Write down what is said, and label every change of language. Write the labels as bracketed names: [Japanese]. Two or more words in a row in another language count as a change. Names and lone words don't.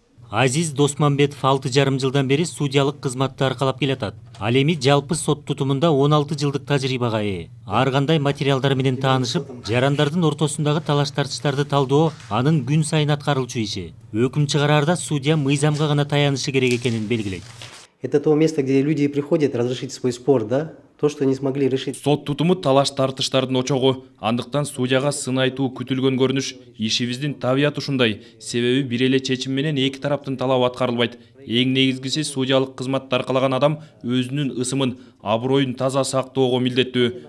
[Kyrgyz] Азиз Досманбетов 6,5 жылдан бери судьялык кызматты аркалап келатат. Ал эми жалпы сот тутумунда 16 жылдык тажрыйбага ээ. Ар кандай материалдар менен таанышып, жарандардын ортосундагы талаш-тартыштарды талдоо анын күн сайын аткарылчу иши. Өкүм чыгараарда судья мыйзамга гана таянышы керек экенин белгилейт. [Russian] Это то место, где люди приходят разрешить свой спор, да? То, что не смогли решить. [Kyrgyz] Сот тутуму талаш-тартыштардын очогу. Андыктан судьяга сын айтуу күтүлгөн көрүнүш. Ишибиздин табияты ушундай. Себеби бир эле чечим менен эки тараптын талабы аткарылбайт. Эң негизгиси судьялык кызматты аркалаган адам өзүнүн ысымын, аброюн таза сактоого милдеттүү.